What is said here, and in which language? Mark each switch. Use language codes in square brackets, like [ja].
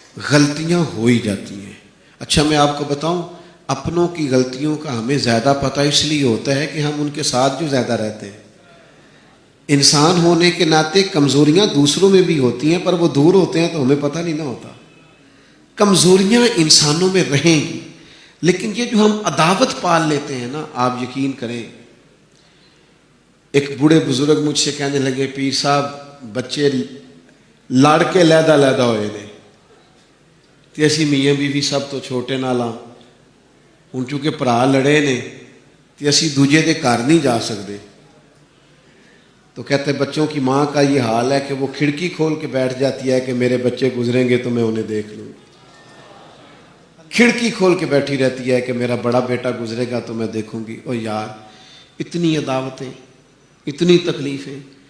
[ur] غلطیاں ہو ہی جاتی ہیں. اچھا میں آپ کو بتاؤں، اپنوں کی غلطیوں کا ہمیں زیادہ پتہ اس لیے ہوتا ہے کہ ہم ان کے ساتھ جو زیادہ رہتے ہیں. انسان ہونے کے ناطے کمزوریاں دوسروں میں بھی ہوتی ہیں، پر وہ دور ہوتے ہیں تو ہمیں پتہ نہیں نہ ہوتا. کمزوریاں انسانوں میں رہیں گی، لیکن یہ جو ہم عداوت پال لیتے ہیں نا، آپ یقین کریں. ایک بوڑھے بزرگ مجھ سے کہنے لگے پیر صاحب [pa] بچے لڑ کے لیدا لیدا ہوئے نے تے اسی میاں بیوی سب تو چھوٹے نہ لاں ہن چونکہ بھرا لڑے نے تے اسی دوجے دے گھر نہیں جا سکتے. [ur] تو کہتے بچوں کی ماں کا یہ حال ہے کہ وہ کھڑکی کھول کے بیٹھ جاتی ہے کہ میرے بچے گزریں گے تو میں انہیں دیکھ لوں. کھڑکی کھول کے بیٹھی رہتی ہے کہ میرا بڑا بیٹا گزرے گا تو میں دیکھوں گی. او یار اتنی عداوتیں، اتنی تکلیفیں.